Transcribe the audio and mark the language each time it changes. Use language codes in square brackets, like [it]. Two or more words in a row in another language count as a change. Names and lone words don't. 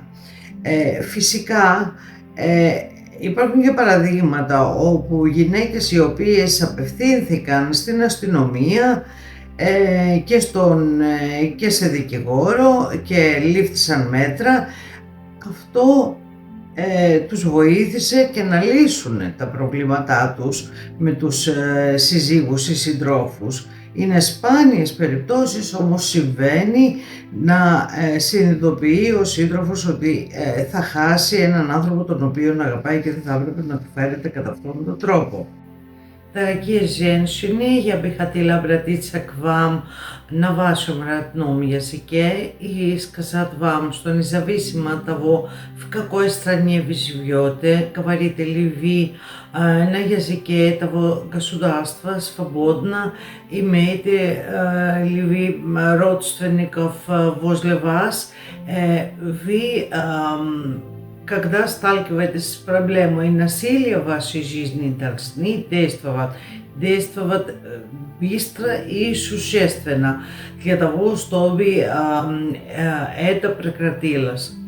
[el] Φυσικά υπάρχουν και παραδείγματα όπου γυναίκες οι οποίες απευθύνθηκαν στην αστυνομία και σε δικηγόρο και λήφθησαν μέτρα, αυτό τους βοήθησε και να λύσουν τα προβλήματά τους με τους συζύγους ή συντρόφους. Είναι σπάνιες περιπτώσεις, όμως συμβαίνει να συνειδητοποιεί ο σύντροφος ότι θα χάσει έναν άνθρωπο τον οποίο αγαπάει και δεν θα έπρεπε να του φέρεται κατά αυτόν τον трόπο. [ru] Дорогие женщины, я бы хотела обратиться к вам на вашем родном языке и сказать вам, что независимо от того, в какой стране вы живете, говорите ли вы на языке этого государства свободно, имеете ли вы родственников возле вас, вы когда сталкиваетесь с проблемой насилия в вашей жизни, должны действовать быстро и существенно для того, чтобы это прекратилось.